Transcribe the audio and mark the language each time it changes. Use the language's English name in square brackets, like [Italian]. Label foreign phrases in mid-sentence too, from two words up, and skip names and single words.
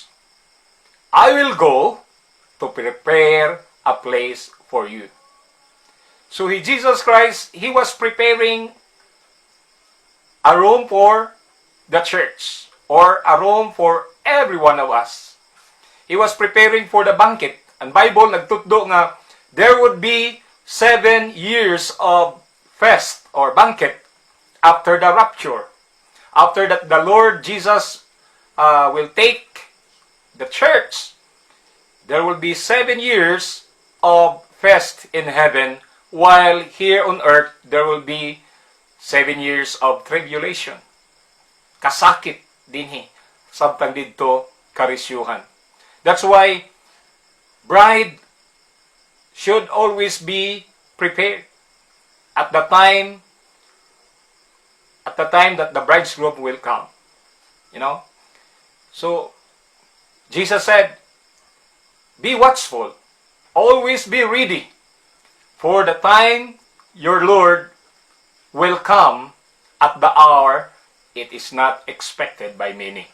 [English] I will go to prepare a place for you." So Jesus Christ, He was preparing a room for the church, or a room for every one of us. He was preparing for the banquet. And Bible [Waray] nagtutdo nga [English] there would be 7 years of fest or banquet after the rapture. After that, the Lord Jesus will take the church. There will be 7 years of fest in heaven, while here on earth there will be 7 years of tribulation. [Waray] Kasakit dinhi sabtang didto karisyuhan. [English] That's why bride should always be prepared at the time that the bridegroom will come. You know? So Jesus said, "Be watchful, always be ready, for the time your Lord will come at the hour it is not expected by many."